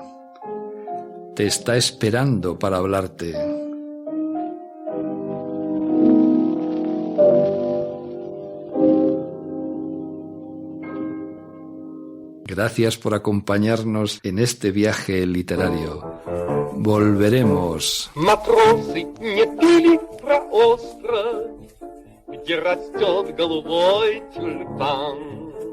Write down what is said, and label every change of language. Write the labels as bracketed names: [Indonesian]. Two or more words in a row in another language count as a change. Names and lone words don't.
[Spanish] Te está esperando para hablarte. Gracias por acompañarnos en este viaje literario. Volveremos. [Russian] Матросы не пили про остров, где растет голубой тюльпан.